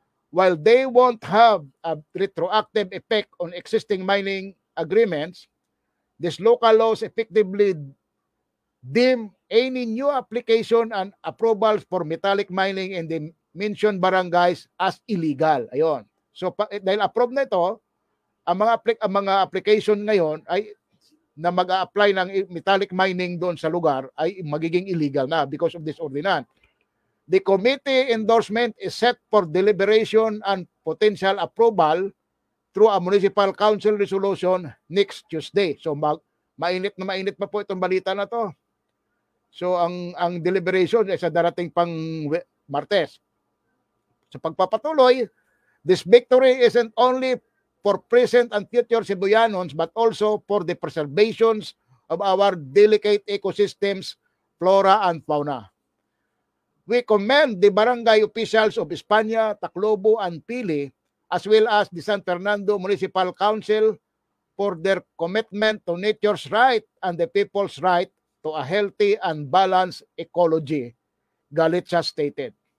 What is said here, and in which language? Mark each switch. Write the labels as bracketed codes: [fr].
[en] While they won't have a retroactive effect on existing mining agreements, these local laws effectively deem any new application and approvals for metallic mining in the mentioned barangays as illegal. [tl] Ayon. So dahil approve na ito, ang mga application ngayon ay na mag-a-apply ng metallic mining doon sa lugar ay magiging illegal na [en] because of this ordinance. The committee endorsement is set for deliberation and potential approval through a municipal council resolution next Tuesday. [tl] So mainit na mainit pa po itong balita na to. So ang deliberation ay sa darating pang Martes. Sa pagpapatuloy, [en] this victory isn't only for present and future Cebuyanos but also for the preservations of our delicate ecosystems, flora and fauna. We commend the barangay officials of España, Taclobo and Pili as well as the San Fernando Municipal Council for their commitment to nature's right and the people's right to a healthy and balanced ecology, Galitza stated.